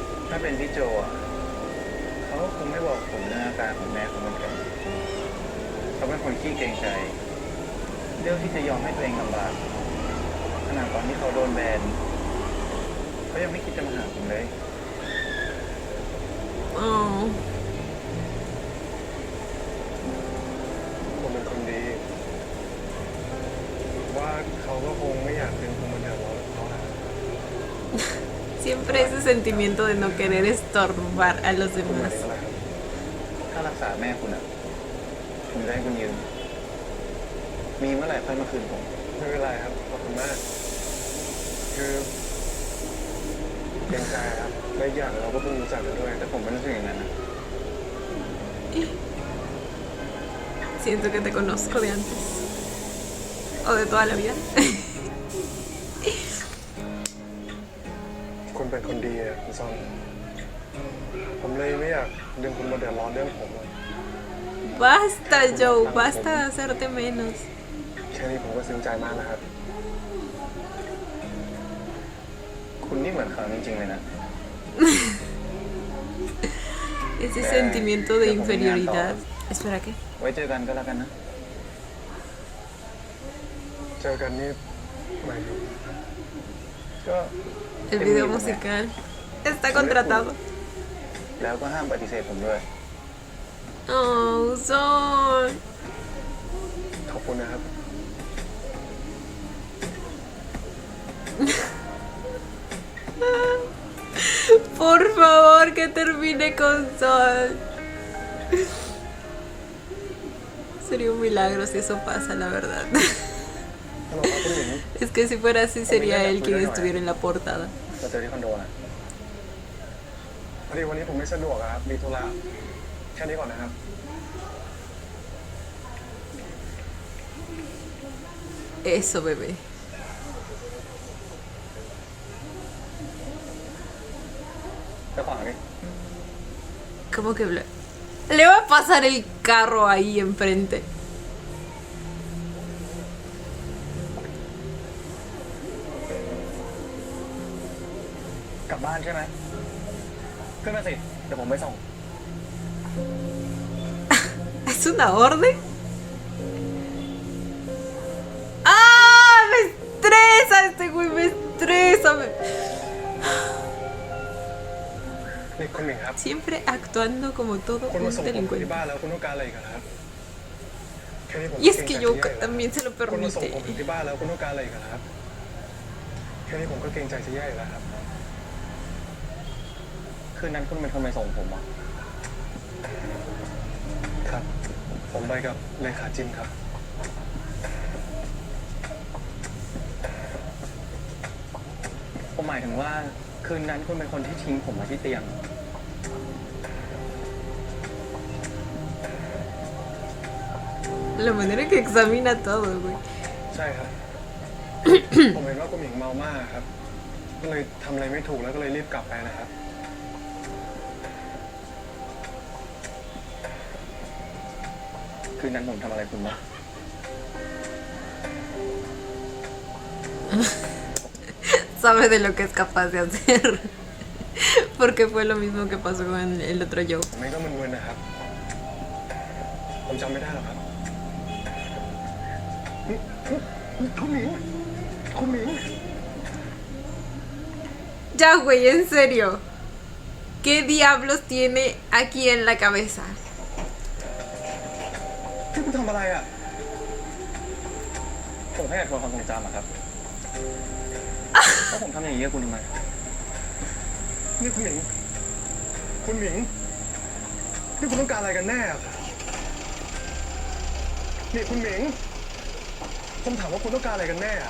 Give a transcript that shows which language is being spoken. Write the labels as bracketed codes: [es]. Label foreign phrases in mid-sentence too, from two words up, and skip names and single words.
[th] ถ้าเป็นพี่โจอ่ะเขาก็คงไม่บอกผมเรื่องอาการของแม่เขาเหมือนกันเขาเป็นคนขี้เกรงใจเรื่องที่จะยอมให้ตัวเองลำบากขนาดตอนที่เขาโดนแบนเขายังไม่คิดจะมาหาผมเลย อ๋อ ผมเป็นคนดี ว่าเขาก็คงไม่อยากเป็นคนมาเดือดร้อนเขาแหละ [es] Siempre ese sentimiento de no querer estorbar a los [th] คุณหมาย [es] demás. [th] ถึงอะไรครับ ถ้ารักษาแม่คุณอ่ะผมจะให้คุณยืมมีเมื่อไหร่ค่อยมาคืนผม ไม่เป็นไรครับขอบคุณมาก คือเกรงใจครับและอีกอย่างเราก็เพิ่งรู้จักกันด้วย แต่ผมไม่รู้สึกอย่างนั้นนะ [es] Siento que te conozco de antes. O de toda la vida. [th] คุณเป็นคนดีอ่ะคุณซอนผมเลยไม่อยากดึงคุณมาเดือดร้อนเรื่องผมอะ [es] Basta, Joe. Basta de hacerte menos. [th] แค่นี้ผมก็ซึ้งใจมากนะครับ คุณนี่เหมือนเขาจริงๆเลยนะ [es] Ese sentimiento de inferioridad. Espera, ¿qué? [th] ไว้เจอกันก็แล้วกันนะ เจอกันนี่หมายถึง ก็ [es] El video musical. Está contratado. [th] แล้วก็ห้ามปฏิเสธผมด้วย [es] Oh, Son. [th] ขอบคุณนะครับ [es] Por favor, que termine con Sol. Sería un milagro si eso pasa, la verdad. [th] ฮัลโหลครับคุณหญิง [es] Es que si fuera así, sería él quien estuviera en la portada. [th] เราเจอที่คอนโดนะ พอดีวันนี้ผมไม่สะดวกอะครับ มีธุระแค่นี้ก่อนนะครับ [es] Eso, bebé. [th] เจ้าของนี่ [es] ¿Cómo que le va a pasar el carro ahí enfrente? [th] กลับบ้านใช่ไหมขึ้นมาสิ เดี๋ยวผมไปส่ง [es] ¿Es una orden? ¡Ah! ¡Me estresa! Este güey me estresa. [th] นี่คุณหมิงครับ [es] Siempre actuando como todo [th] คุณมา [es] un [th] ส่งผมที่ [es] delincuente. [th] บ้านแล้วคุณต้องการอะไรอีกอะครับแค่นี้ผม [es] Y es que Yoka también se lo [th] คุณมาส่งผม [es] permite. [th] ถึงที่บ้านแล้วคุณต้องการอะไรอีกอะครับแค่นี้ผมก็เกรงใจจะแย่อยู่แล้วครับ คืนนั้นคุณเป็นคนไปส่งผมเหรอ ครับ ผมไปกับเลขาจิมครับ ผมหมายถึงว่าคืนนั้นคุณเป็นคนที่ทิ้งผมมาที่เตียง [es] La manera que examina todo, güey. [th] ใช่ครับ ผมเห็นว่าคุณหมิงเมามากครับ ก็เลยทำอะไรไม่ถูกแล้วก็เลยรีบกลับไปนะครับ คืนนั้นผมทำอะไรคุณบ้าง [es] Sabe de lo que es capaz de hacer. Porque fue lo mismo que pasó con el otro Joe. [th] ผมเองก็มึนๆนะครับ ผมจำไม่ได้หรอกครับคุณหมิง คุณหมิง [es] Ya, güey, en serio. ¿Qué diablos tiene aquí en la cabeza? [th] ที่คุณทำอะไรอ่ะ ผมแค่อยากทวนความทรงจำอะครับว่าผมทำอย่างนี้กับคุณทำไม นี่คุณหมิง คุณหมิง นี่คุณต้องการอะไรกันแน่อะนี่คุณหมิง ผมถามว่าคุณต้องการอะไรกันแน่อะ